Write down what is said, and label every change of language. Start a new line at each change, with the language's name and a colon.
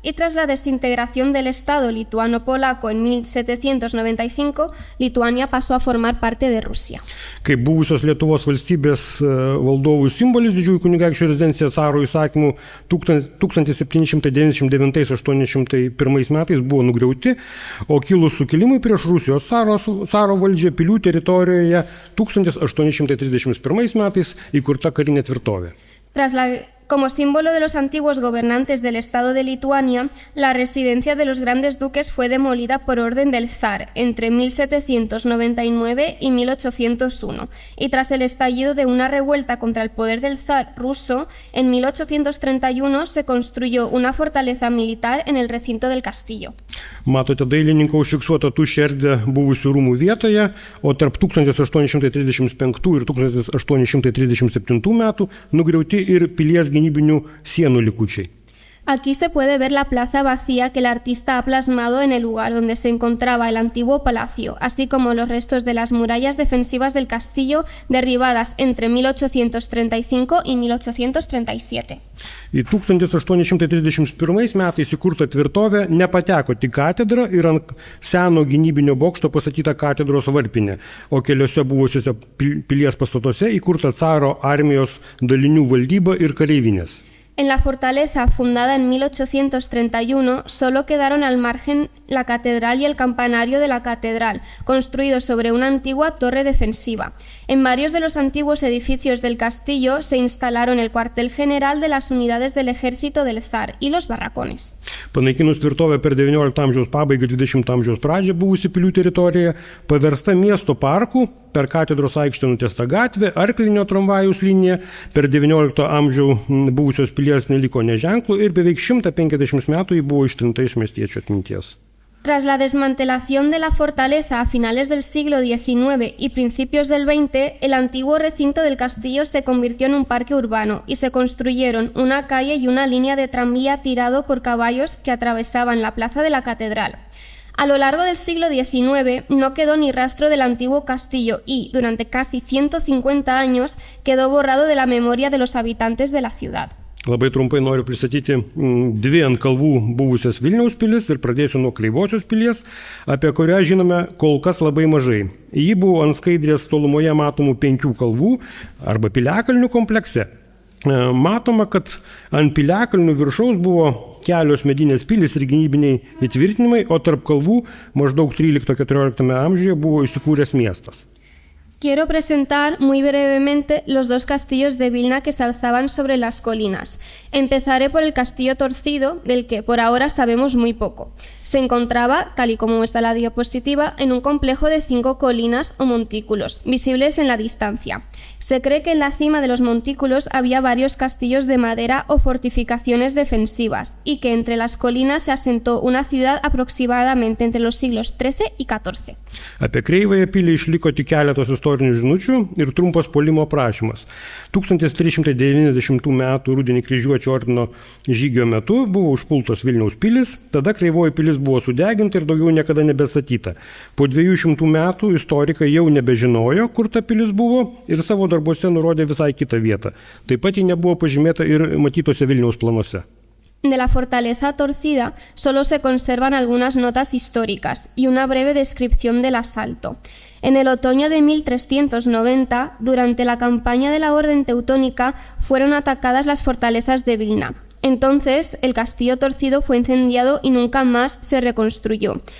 Spanish: Y tras la desintegración del Estado lituano-polaco en 1795, Lituania pasó a formar parte de Rusia.
Lithuanian: Kaip buvusios Lietuvos valstybės valdovų simbolis didžiųjų kunigaikščių rezidencija caro įsakymu 1799–801 metais buvo nugriauti, o kilus sukilimui prieš Rusijos caro valdžią pilių teritorijoje 1831 metais įkurta karinė tvirtovė.
Spanish: Como símbolo de los antiguos gobernantes del Estado de Lituania, la residencia de los grandes duques fue demolida por orden del zar entre 1799 y 1801, y tras el estallido de una revuelta contra el poder del zar ruso, en 1831 se construyó una fortaleza militar en el recinto del castillo.
Lithuanian: Matote dailininko užfiksuotą tuščią erdvę buvusių rūmų vietoje, o tarp 1835 ir 1837 metų nugriauti ir pilies gynybinių sienų likučiai.
Spanish: Aquí se puede ver la plaza vacía que el artista ha plasmado en el lugar donde se encontraba el antiguo palacio, así como los restos de las murallas defensivas del castillo derribadas entre 1835 y 1837.
Lithuanian: Į 1831 metais įkurtą tvirtovę nepateko tik katedra ir ant seno gynybinio bokšto pastatyta katedros varpinė, o keliose buvusiuose pilies pastatuose įkurta caro armijos dalinių valdyba ir kareivinės.
Spanish: En la fortaleza, fundada en 1831, solo quedaron al margen la catedral y el campanario de la catedral, construidos sobre una antigua torre defensiva. En varios de los antiguos edificios del castillo se instalaron el cuartel general de las unidades del ejército del zar y los barracones.
Lithuanian: Panaikinus tvirtovę per XIX amžiaus pabaigą ir XX amžiaus pradžią buvusi pilių teritorija paversta miesto parku, per katedros aikštę nutiesta gatvė, arklinio tramvajaus linija, per XIX amžiaus buvusios pilies neliko neženklų ir beveik 150 metų ji buvo ištrinta iš miestiečio atminties.
Spanish: Tras la desmantelación de la fortaleza a finales del siglo XIX y principios del XX, el antiguo recinto del castillo se convirtió en un parque urbano y se construyeron una calle y una línea de tranvía tirado por caballos que atravesaban la plaza de la catedral. A lo largo del siglo XIX no quedó ni rastro del antiguo castillo y, durante casi 150 años, quedó borrado de la memoria de los habitantes de la ciudad.
Lithuanian: Labai trumpai noriu pristatyti dvi ant kalvų buvusias Vilniaus pilis ir pradėsiu nuo Kreivosios pilies, apie kurią žinome kol kas labai mažai. Ji buvo ant skaidrės tolumoje matomų 5 kalvų arba piliakalnių komplekse. Matoma, kad ant piliakalnių viršaus buvo kelios medinės pilis ir gynybiniai įtvirtinimai, o tarp kalvų maždaug 13–14 amžiuje buvo įsikūręs miestas.
Spanish: Quiero presentar muy brevemente los dos castillos de Vilna que se alzaban sobre las colinas. Empezaré por el castillo torcido, del que por ahora sabemos muy poco. Se encontraba, tal y como muestra la diapositiva, en un complejo de 5 colinas o montículos, visibles en la distancia. Se cree que en la cima de los montículos había varios castillos de madera o fortificaciones defensivas, y que entre las colinas se asentó una ciudad aproximadamente entre los siglos XIII y XIV.
Lithuanian: Apie Kreivąją pilį išliko tik keletas istorinių žinučių ir trumpas puolimo aprašymas. 1390 metų rudenį Kryžiuočių ordino žygio metu buvo užpultos Vilniaus pilis, tada Kreivoji pilis buvo sudeginta ir daugiau niekada nebestatyta. Po 200 metų istorikai jau nebežinojo, kur ta pilis buvo ir savo darbuose nurodė visai kitą vietą. Taip pat ji nebuvo pažymėta ir matytose Vilniaus planuose.
Spanish: De la fortaleza torcida solo se conservan algunas notas históricas y una breve descripción del asalto. En el otoño de 1390, durante la campaña de la Orden Teutónica, fueron atacadas las fortalezas de Vilna. Entonces, el castillo torcido fue incendiado y nunca más se reconstruyó.